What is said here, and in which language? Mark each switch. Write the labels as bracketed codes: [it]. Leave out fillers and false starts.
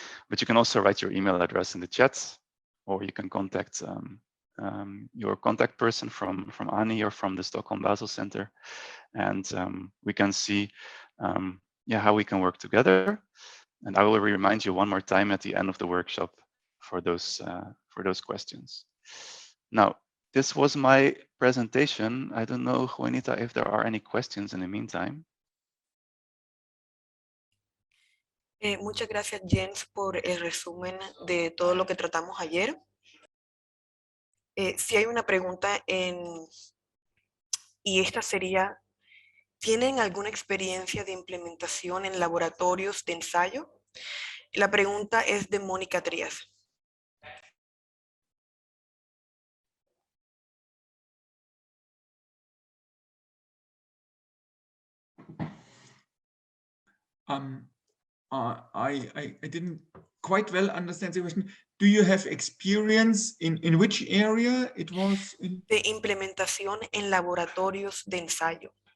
[en] But you can also write your email address in the chat, or you can contact your contact person from Ani or from the Stockholm Basel Center, and we can see how we can work together. And I will remind you one more time at the end of the workshop for those questions. Now, this was my presentation. I don't know, Juanita, if there are any questions in the meantime. [es] Muchas gracias, Jens, por el resumen de todo lo que tratamos ayer. Si hay una pregunta y esta sería, ¿tienen alguna experiencia de implementación en laboratorios de ensayo? La pregunta es de Mónica Trías. [en] I didn't quite well understand the question. Do you have experience in which area it was? [es] De implementación en laboratorios de ensayo.